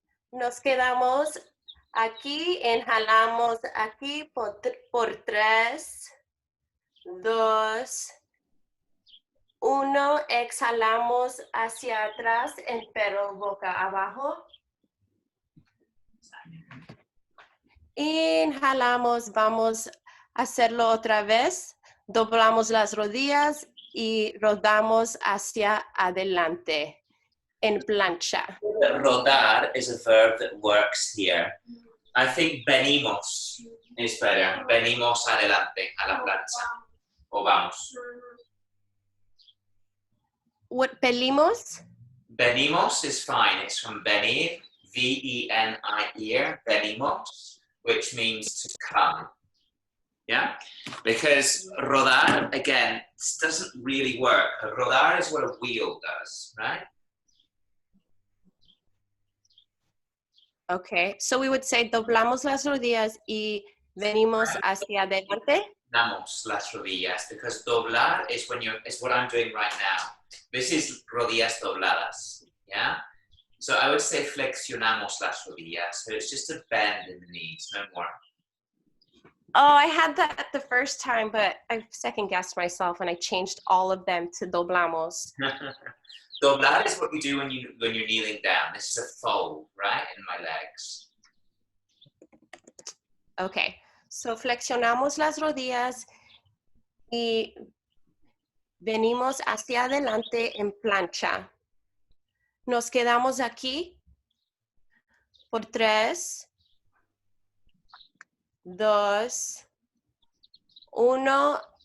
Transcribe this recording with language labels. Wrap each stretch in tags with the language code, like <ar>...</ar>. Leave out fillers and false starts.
<es>Nos quedamos aquí, inhalamos aquí por 3, 2, 1, exhalamos hacia atrás en perro boca abajo. Inhalamos, vamos a hacerlo otra vez. Doblamos las rodillas y rodamos hacia adelante en plancha.</es> <en>Rodar is a verb that works here. I think venimos is better.</en> <es>Venimos adelante a la plancha. O vamos.</es> <en>What, pelimos? Venimos is fine. It's from venir, V-E-N-I-R, venimos, which means to come. Yeah? Because rodar, again, doesn't really work. Rodar is what a wheel does, right? Okay, so we would say</en> <es>doblamos las rodillas y Venimos hacia adelante. Damos las rodillas,</es> <en>because doblar is what I'm doing right now. This is</en> <es>rodillas dobladas,</es> <en>yeah? So I would say</en> <es>flexionamos las rodillas.</es> <en>So it's just a bend in the knees, no more. Oh, I had that the first time, but I second guessed myself and I changed all of them to doblamos. Doblar is what you do when you're kneeling down. This is a fold, right, in my legs.</en> <es>Okay, so flexionamos las rodillas y venimos hacia adelante en plancha. Nos quedamos aquí por 3, 2, 1.</es>